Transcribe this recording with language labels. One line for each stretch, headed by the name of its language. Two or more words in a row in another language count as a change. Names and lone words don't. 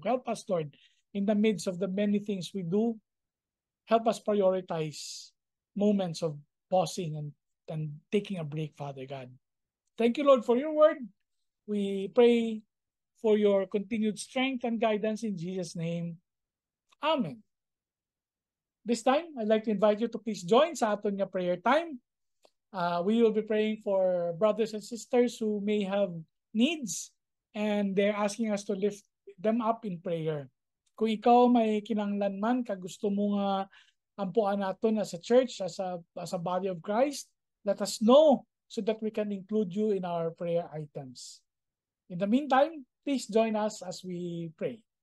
English: Help us, Lord, in the midst of the many things we do. Help us prioritize moments of pausing and taking a break, Father God. Thank you, Lord, for your word. We pray for your continued strength and guidance in Jesus' name. Amen. This time, I'd like to invite you to please join
Hiligaynon: sa aton nga
English: prayer time. We will be praying for brothers and sisters who may have needs, and they're asking us to lift them up in prayer.
Hiligaynon: Kung ikaw may kinanglan man, kag gusto mo nga ampuan naton
English: as a church, as a body of Christ, let us know so that we can include you in our prayer items. In the meantime, please join us as we pray.